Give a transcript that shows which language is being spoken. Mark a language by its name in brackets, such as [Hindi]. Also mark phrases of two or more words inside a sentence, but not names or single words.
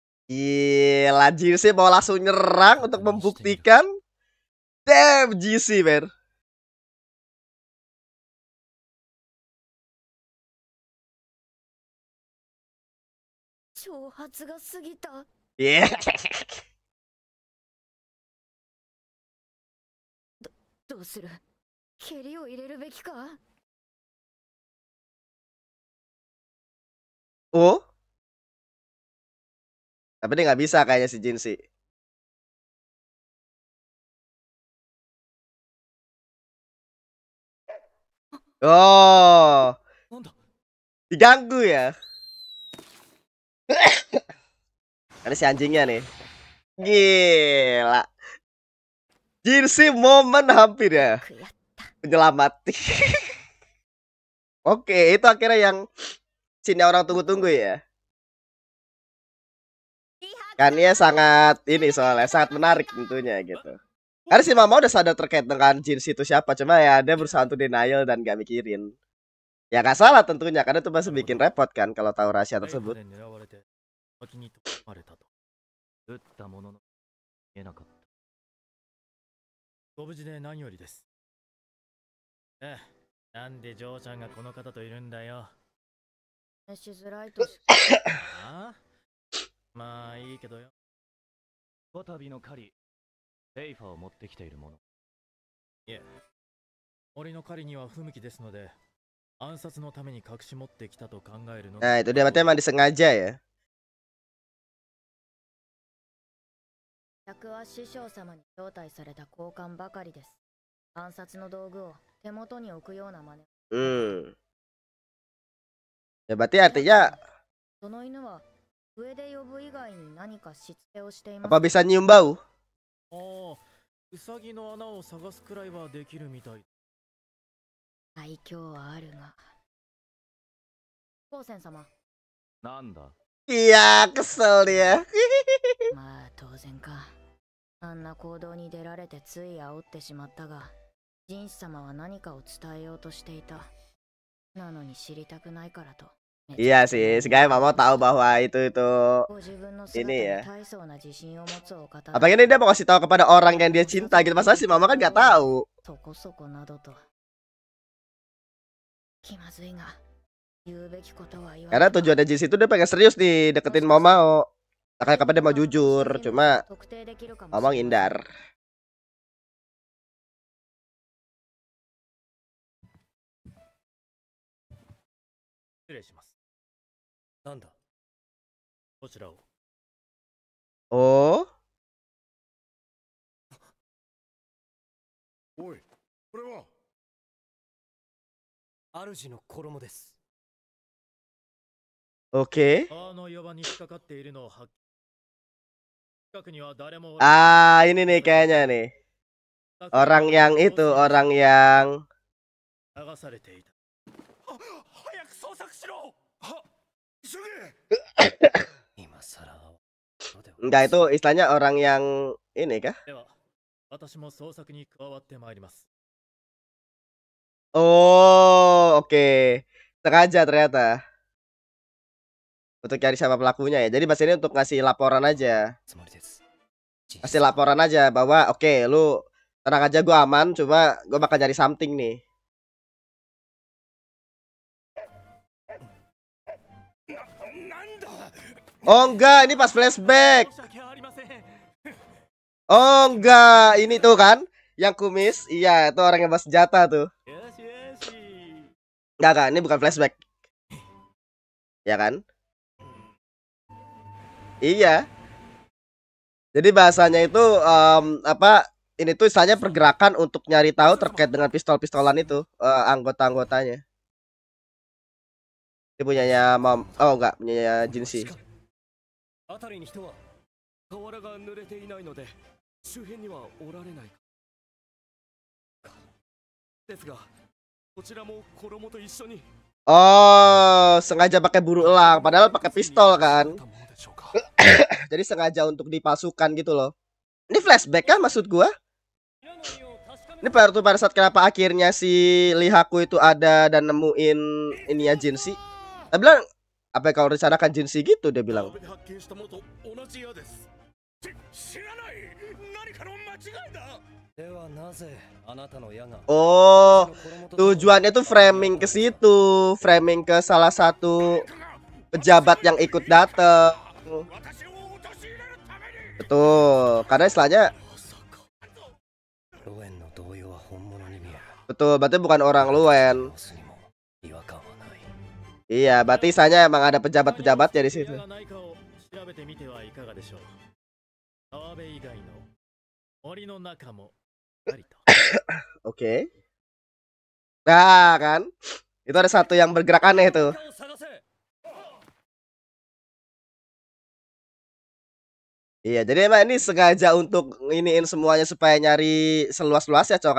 [Indonesian] Gila, GC mau langsung nyerang untuk membuktikan. [English] Damn, GC, man. Yeah. [Japanese] どうする？蹴りを入れるべきか？ [Indonesian] Oh, tapi dia nggak bisa kayaknya si Jin sih. Oh, [Japanese] なんだ [Indonesian] diganggu ya. Ada si anjingnya nih. Gila. Jin sih momen hampir ya. [Japanese] くやった。 [Indonesian] Penyelamat. Oke, itu akhirnya yang sini orang tunggu-tunggu ya. Kan dia sangat ini soalnya sangat menarik tentunya gitu. Karena si Mama udah sadar terkait dengan Jin itu siapa, cuma ya dia berusaha untuk denial dan gak mikirin. Ya gak salah tentunya, karena itu masih bikin repot kan kalau tahu rahasia tersebut. [Japanese] で狙われて先に取られたと。撃ったものの見えなかった。ご無事で何よりです。ええ、なんでジョーちゃんがこの方といるんだよ。しづらいとしああ、まあいいけどよ。こたびの狩り、レイファーを持ってきているもの。いえ、俺の狩りには不向きですので、暗殺のために隠し持ってきたと考えるの。 [Indonesian] Nah itu dia berarti emang disengaja ya. [Japanese] 客は師匠様に招待された交換ばかりです。暗殺の道具を手元に置くような真似。 [Indonesian] Ya berarti artinya [Japanese] その犬は上で呼ぶ以外に何かしつけをしています。 [Indonesian] apa bisa nyium bau? [Japanese] ああ、ウサギの穴を探すくらいはできるみたい。愛嬌はあるが。高専様。なんだ [Indonesian] Iya kesel dia. [Japanese] まあ当然か。あんな行動に出られてつい煽ってしまったが、ジンス様は何かを伝えようとしていた。なのに知りたくないからと。 [Indonesian] Iya sih, sekarang Mama tahu bahwa itu [Japanese] ご自分の姿 [Indonesian] ini [Japanese] に [Indonesian] ya. [Japanese] 大層な自信を持つお方。 [Indonesian] Apalagi dia mau kasih tahu kepada orang yang dia cinta gitu. Masa sih Mama kan nggak tahu. [Japanese] そこそこなどと。気まずいが、言うべきことは言わない。 [Indonesian] Karena tujuannya Jin itu dia pengen serius nih deketin Mama. Makanya kapan dia mau jujur, cuma [Japanese] 特定できるかもしれ [Indonesian] Mama [Japanese] ない。 [Indonesian] ngindar. [Japanese] 失礼します。なんだ。こちらを。 [Indonesian] Oh, [Japanese] おい、これは主の衣です。 [Indonesian] oke. [Japanese] あの4番に引っかかっているのを発見。近くには誰も。 [Indonesian] Ah, ini nih kayaknya nih. Orang yang itu, orang yang [Japanese] 流されていた。早く捜索しろ。は急げ今さら。 [Indonesian] enggak itu istilahnya orang yang ini kah? [Japanese] では、私も捜索に加わってまいります。 [Indonesian] Oh, oke. Sengaja ternyata. Untuk cari siapa pelakunya ya. Jadi bahasa ini untuk ngasih laporan aja. [Japanese] つもりです。 [Indonesian] Kasih laporan aja bahwa oke, lu tenang aja, gua aman, cuma gua bakal cari something nih. Oh enggak, ini pas flashback. [Japanese] 申し訳ありません。 [Indonesian] Oh enggak, ini tuh kan yang kumis. Iya, itu orang yang bawa senjata tuh. [Japanese] よしよし。 [Indonesian] Enggak, ini bukan flashback. Ya kan? Iya. Jadi bahasanya itu apa? Ini tuh istilahnya pergerakan untuk nyari tahu terkait dengan pistol-pistolan itu anggota-anggotanya. Ini punyanya Mom. Oh enggak, punyanya Jinsi. [Japanese] 辺りに人は瓦が濡れていないので周辺にはおられないか。ですがこちらも衣と一緒に。 [Indonesian] Oh, sengaja pakai buru elang, padahal pakai pistol kan. Jadi sengaja untuk dipalsukan gitu loh. Ini flashback kah maksud gua? Ini baru tuh pada saat kenapa akhirnya si Lihaku itu ada dan nemuin ininya Jinsi. Dia bilang apa yang kau rencanakan Jinshi gitu dia bilang. [Japanese] で発見したものと同じ矢です。知らない。何かの間違いだ。ではなぜあなたの矢が [Indonesian] Oh, tujuannya tuh framing ke situ, framing ke salah satu pejabat yang ikut datang. Betul, karena istilahnya [Japanese] ロエンの動揺は本物に見える。 [Indonesian] betul, berarti bukan orang Luen. [Japanese] 様子にも違和感はない。 [Indonesian] Iya, berarti istilahnya emang ada pejabat-pejabatnya di situ. [Japanese] 調べてみてはいかがでしょう。川辺以外の森の中もありと。 [Indonesian] Oke. Nah, kan? Itu ada satu yang bergerak aneh tuh. Iya, jadi emang ini sengaja untuk iniin semuanya supaya nyari seluas-luasnya, cowok.